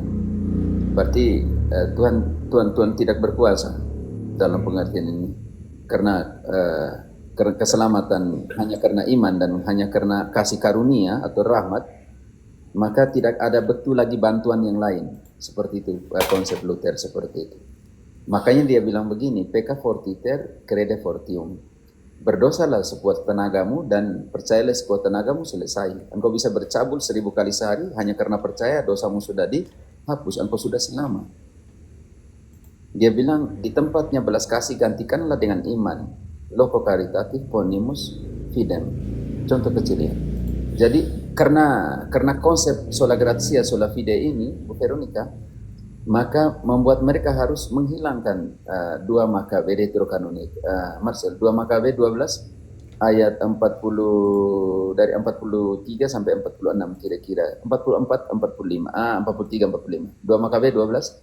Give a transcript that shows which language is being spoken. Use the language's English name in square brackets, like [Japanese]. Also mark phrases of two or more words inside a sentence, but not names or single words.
[Indonesian] Berarti Tuhan tidak berkuasa dalam pengertian ini, karena keselamatan hanya karena iman dan hanya karena kasih karunia atau rahmat, maka tidak ada betul lagi bantuan yang lain. Seperti itu konsep Luther, seperti itu. Makanya dia bilang begini, [Latin] pecca fortiter, crede fortium. [Indonesian] Berdosalah sekuat tenagamu dan percayalah sekuat tenagamu, selesai. Engkau bisa bercabul 1000 kali sehari hanya karena percaya dosamu sudah dihapus, engkau sudah selamat. Dia bilang di tempatnya belas kasih gantikanlah dengan iman. [Latin] Loco caritatis ponimus fidem. [Indonesian] Contoh kecil ya. Jadi karena konsep [Latin] sola grazia sola fide [Indonesian] ini, Bu Veronica, maka membuat mereka harus menghilangkan 2 Makabe Deuterokanonik. Marcel, 2 Makabe 12 ayat 40 dari 43 sampai 46 kira-kira. 44 45. 43 45. 2 Makabe 12.